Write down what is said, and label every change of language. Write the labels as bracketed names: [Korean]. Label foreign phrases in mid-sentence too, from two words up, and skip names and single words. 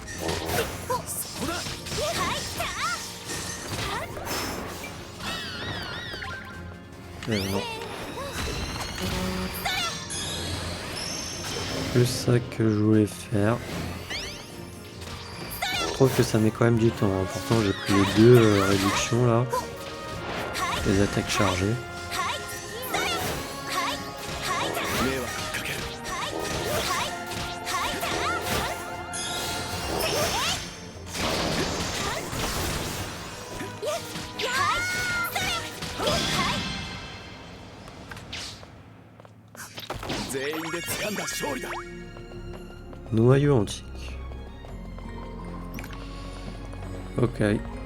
[French] Non. Plus ça que je voulais faire. Je trouve que ça met quand même du temps. Hein. Pourtant j'ai pris les deux réductions là. Les attaques chargées. [Japanese] 迷惑かける。全員で掴んだ勝利だ。 [French] Noyau antique. Ok.